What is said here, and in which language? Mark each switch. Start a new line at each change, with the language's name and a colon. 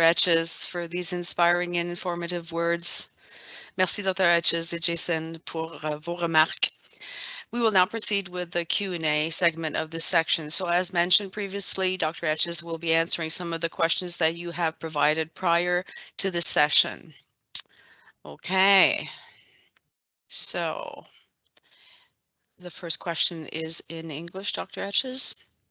English: Etches, for these inspiring and informative words.
French: Merci, Dr. Etches et Jason, pour vos remarques.
English: We will now proceed with the Q&A segment of this section. So as mentioned previously, Dr. Etches will be answering some of the questions that you have provided prior to this session. Okay. So the first question is in English, Dr. Etches.